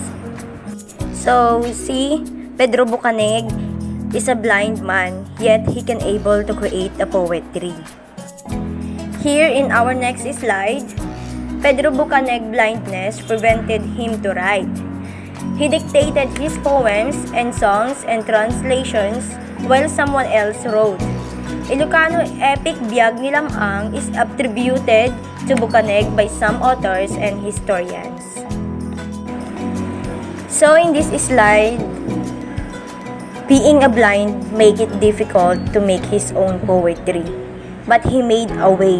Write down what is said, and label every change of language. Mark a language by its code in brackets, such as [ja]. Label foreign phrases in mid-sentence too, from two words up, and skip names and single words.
[en] So, see, Pedro Bukaneg is a blind man, yet he can able to create a poetry. Here in our next slide, Pedro Bukaneg blindness prevented him to write. He dictated his poems and songs and translations while someone else wrote. Ilocano epic Biag ni Lamang is attributed to Bukaneg by some authors and historians. So in this slide, being a blind make it difficult to make his own poetry. But he made a way.